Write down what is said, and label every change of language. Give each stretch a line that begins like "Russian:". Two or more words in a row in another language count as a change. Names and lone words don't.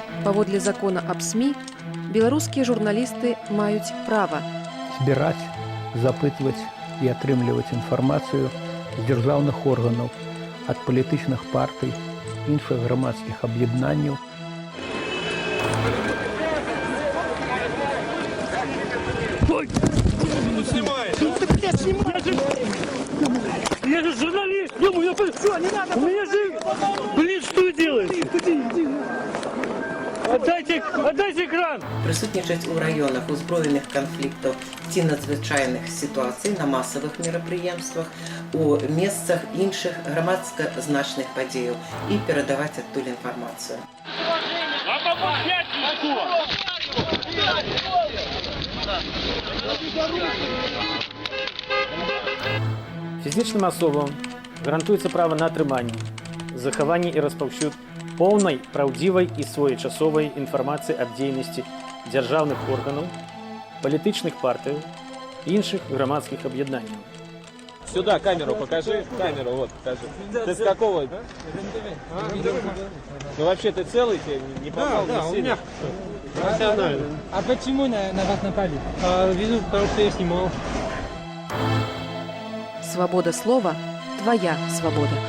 Belarusian: Паводле закона аб СМІ, беларускія журналісты маюць права збіраць, запытваць і атрымліваць інфармацыю з дзяржаўных органаў, ад палітычных партый, іншых грамадскіх аб'яднанняў.
Russian: Я же журналист! Что, не надо! У меня же... Блин, что вы делаете? Отдайте экран!
Belarusian: Присутнічаць у раёнах узброеных канфліктаў ці надзвычайных сітуацый на масавых мерапрыемствах, у месцах іншых грамадска значных падзеяў і перадаваць адтуль інфармацыю. Фізічным асобам гарантуецца права на атрыманне, захаванне і распаўсюд поўнай, праўдзівай і своечасовай інфармацыі аб дзейнасці дзяржаўных органаў, палітычных партый і іншых грамадскіх аб'яднанняў.
Russian: Сюда камеру покажи, камеру вот покажи. Ты с какого? Ну вообще ты целый, тебе не попал? Да, у меня профессионально. А почему на вас напали? Вижу, потому что я снимал. «Свобода слова – твоя свобода».